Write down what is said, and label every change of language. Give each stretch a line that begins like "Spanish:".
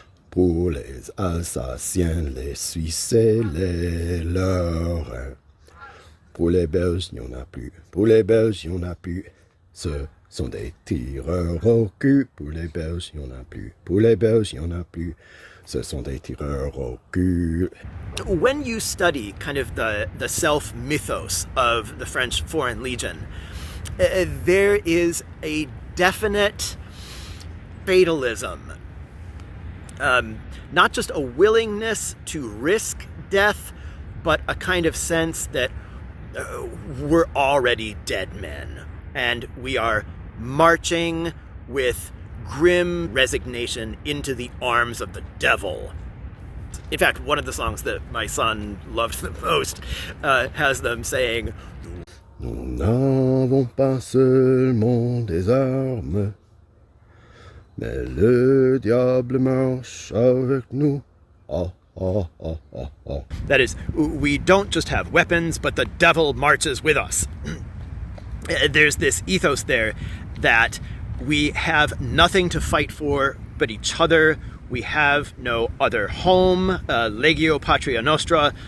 French: Pour les Alsaciens, les Suisses et les Lorrains. Pour les Belges, il n'y en a plus. Pour les Belges, il n'y en a plus. Ce sont des tireurs au cul. Pour les Belges, il n'y en a plus. Pour les Belges, il n'y en a plus. Ce sont des tireurs au cul.
English: When you study kind of the self-mythos of the French Foreign Legion, there is a definite fatalism. Not just a willingness to risk death, but a kind of sense that we're already dead men, and we are marching with grim resignation into the arms of the devil. In fact, one of the songs that my son loved the most has them saying,
French: Nous n'avons pas seulement des armes, mais le diable marche avec nous. Ah, ah, ah, ah, ah.
English: That is, we don't just have weapons, but the devil marches with us. There's this ethos there that we have nothing to fight for but each other. We have no other home. Legio Patria Nostra.